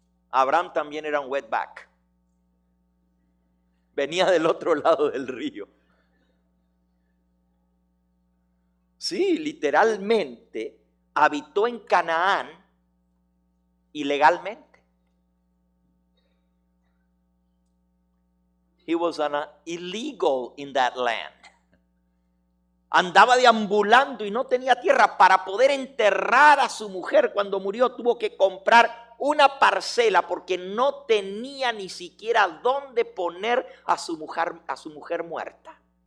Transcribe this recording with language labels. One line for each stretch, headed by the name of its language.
Spanish: Abraham también era un wetback. Venía del otro lado del río. Sí, literalmente habitó en Canaán ilegalmente.
English: He was an illegal in that land.
Spanish: Andaba deambulando y no tenía tierra. Para poder enterrar a su mujer cuando murió tuvo que comprar una parcela porque no tenía ni siquiera dónde poner a su mujer muerta.